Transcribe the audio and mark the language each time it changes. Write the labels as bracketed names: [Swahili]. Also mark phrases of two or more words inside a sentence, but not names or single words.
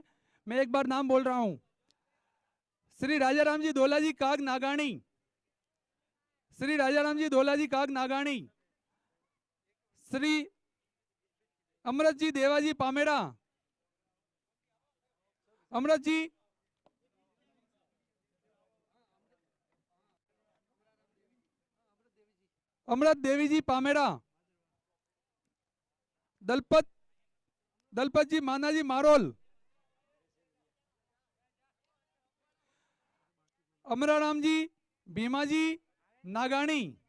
[Hindi] मैं एक बार नाम बोल रहा हूँ। श्री राजाराम जी धोला जी काग नागानी, श्री राजाराम जी धोला जी काग नागानी, श्री अमृत जी देवाजी पामेड़ा, अमृत जी अमृत देवी जी पामेड़ा, दलपत दलपत जी माना जी मारोल, अमराराम जी भीमा जी नागानी,